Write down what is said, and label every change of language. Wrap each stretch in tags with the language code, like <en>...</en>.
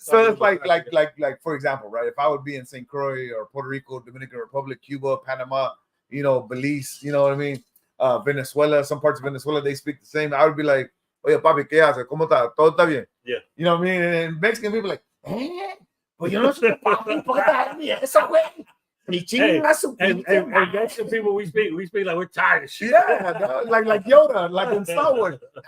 <en>So it's like for example, right? If I would be in St. Croix or Puerto Rico, Dominican Republic, Cuba, Panama, you know, Belize, you know what I mean? Venezuela, some parts of Venezuela, they speak the same. I would be like,</en> <es>oye, papi, ¿qué haces? ¿Cómo está? ¿Todo está bien?</es> <en>Yeah. You know what I mean? And Mexican people like,</en> <es>pues yo no soy tu papi, ¿por qué estás ni eso, güey? Ni chinga su</es> <en>and Mexican people, we speak like we're tired of shit. Yeah, dog, like Yoda, like in Star Wars.</en>